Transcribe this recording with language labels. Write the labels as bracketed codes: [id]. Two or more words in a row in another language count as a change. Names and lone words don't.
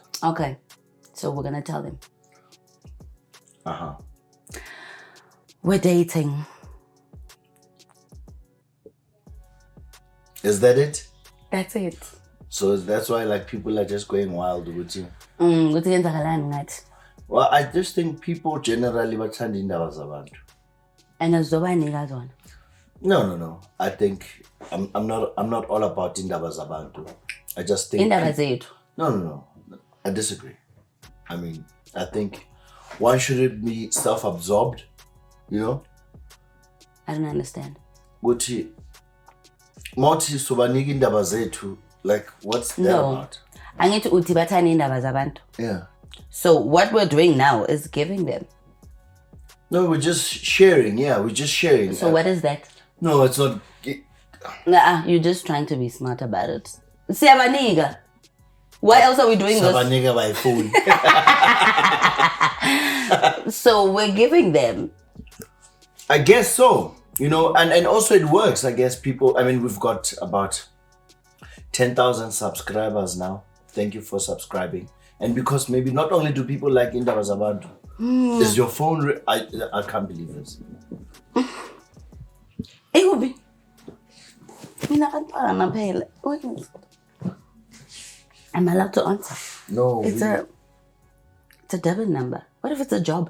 [en] Okay. So we're gonna tell them. We're dating. Is that it? That's it. So that's why like people are just going wild with you. Well, I just think people generally [zu] bathanda indaba zabantu. And azobanika zona. [en] No. I think I'm not all about [zu] indaba zabantu. [en] I just think [zu] indaba zethu. [en] No. I disagree. I mean, I think one shouldn't be self-absorbed, you know? I don't understand. [zu] Guthi Moti subaniki indaba zethu, [en] like what's that about? [zu] Angithi uthi bathanda indaba zabantu. [en] Yeah. So what we're doing now is giving them. No, we're just sharing. Yeah, we're just sharing. So what is that? No, it's not. You're just trying to be smart about it. [zu] Siyabaniga. [en] Why else are we doing this? [zu] Siyabaniga [en] by phone. So we're giving them. I guess so. You know, and also it works. I guess people. I mean, we've got about 10,000 subscribers now. Thank you for subscribing. And because maybe not only do people like [zu] indaba zabantu, [en] is your phone? I can't believe this. I'm allowed to answer. No, it's a debit number. What if it's a job?